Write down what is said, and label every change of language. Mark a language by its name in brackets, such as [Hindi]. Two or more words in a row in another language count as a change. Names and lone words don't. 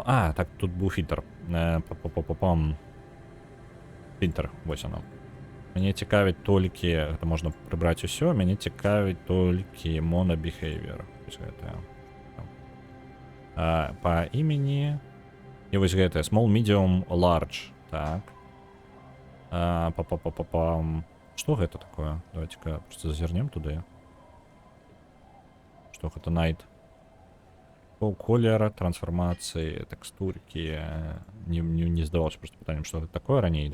[Belarusian] Так, тут быў фільтр. Фільтр, вось оно. Мяне цікавіць толькі, гэта можна прыбраць усё, мяне цікавіць толькі monobehavior. Вось гэтае. Па імені і вось гэтае [English] small, medium, large. [Belarusian] Так. Што гэта такое? [Russian] Давайте-ка просто [Belarusian] зазірнем туды. Што гэта night? Колер, трансфармацыі, тэкстуркі. Не здавалася просто пытаннем, што гэта такое раней.